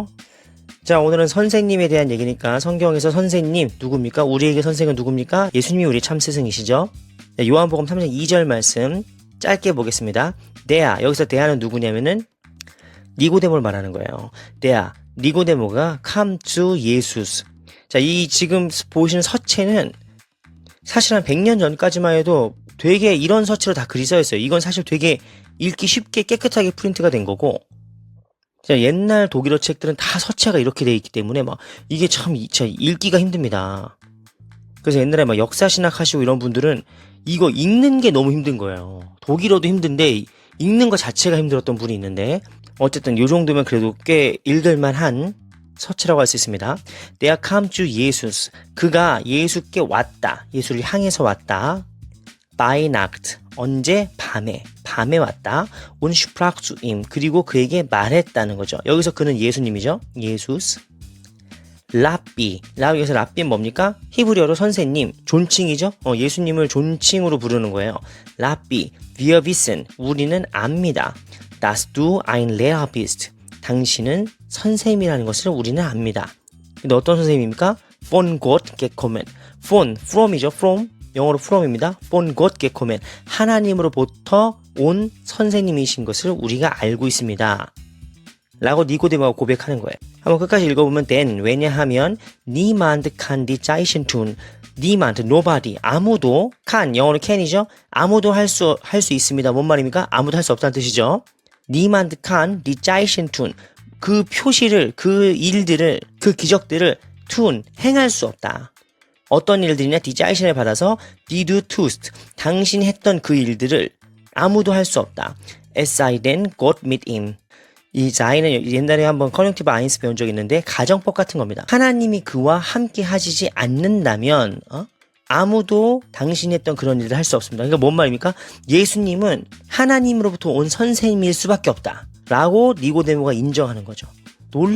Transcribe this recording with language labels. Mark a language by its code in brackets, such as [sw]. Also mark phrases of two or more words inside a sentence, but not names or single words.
[ko] 자, 오늘은 선생님에 대한 얘기니까 성경에서 선생님 누굽니까? 우리에게 선생은 누굽니까? 예수님이 우리 참 스승이시죠. 요한복음 3장 2절 말씀 짧게 보겠습니다. 데아, 여기서 데아는 누구냐면은 니고데모를 말하는 거예요. 데아, 니고데모가 [en] come to [ko] 예수스. 자, 이 지금 보시는 서체는 사실 한 100년 전까지만 해도 되게 이런 서체로 다 글이 써있어요. 이건 사실 되게 읽기 쉽게 깨끗하게 프린트가 된 거고 옛날 독일어 책들은 다 서체가 이렇게 돼 있기 때문에 이게 참 읽기가 힘듭니다. 그래서 옛날에 역사신학 하시고 이런 분들은 이거 읽는 게 너무 힘든 거예요. 독일어도 힘든데 읽는 것 자체가 힘들었던 분이 있는데 어쨌든 요 정도면 그래도 꽤 읽을만한 서체라고 할 수 있습니다. [en] There come to Jesus. [ko] 그가 예수께 왔다. 예수를 향해서 왔다. [en] By night. [ko] 언제? 밤에 왔다. [de] Und sprach zu ihm. [ko] 그리고 그에게 말했다는 거죠. 여기서 그는 예수님이죠. 예수스. 랍비. 여기서 랍비는 뭡니까? 히브리어로 선생님, 존칭이죠. 예수님을 존칭으로 부르는 거예요. 랍비, [de] wir wissen. [ko] 우리는 압니다. [de] dass du ein Lehrer bist. [ko] 당신은 선생님이라는 것을 우리는 압니다. 근데 어떤 선생님입니까? [de] Von Gott gekommen. [ko] from이죠. from. 영어로 from입니다. [de] Von Gott gekommen. [ko] 하나님으로부터 온 선생님이신 것을 우리가 알고 있습니다. 라고 니고데모가 고백하는 거예요. 한번 끝까지 읽어보면 then, 왜냐하면 [de] niemand kann die Zeichen tun. niemand, [en] nobody, [ko] 아무도 can, 영어로 can이죠. 아무도 할 수 있습니다. 뭔 말입니까? 아무도 할 수 없다는 뜻이죠. [de] niemand kann die Zeichen tun. [ko] 그 표시를, 그 일들을, 그 기적들을 tun, 행할 수 없다. 어떤 일들이냐? [de] die Zeichen을 받아서 die du tust. [ko] 당신이 했던 그 일들을 아무도 할 수 없다. [de] es sei denn Gott mit ihm. [ko] 이 자인은 옛날에 한번 [de] Konjunktiv eins [ko] 배운 적이 있는데 가정법 같은 겁니다. 하나님이 그와 함께 하시지 않는다면 아무도 당신이 했던 그런 일을 할 수 없습니다. 그러니까 뭔 말입니까? 예수님은 하나님으로부터 온 선생님일 수밖에 없다 라고 니고데모가 인정하는 거죠.